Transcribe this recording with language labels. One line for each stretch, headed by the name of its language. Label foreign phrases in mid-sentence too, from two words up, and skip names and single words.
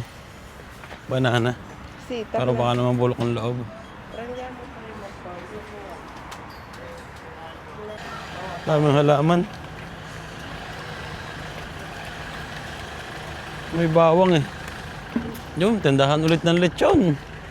Italian: Banana. Sì,
Filipino: Pero baka naman bulok ang loob.
Italian: prendiamo prima cosa.
Filipino: Daming halaman. May bawang eh. Yung tindahan ulit ng lechon.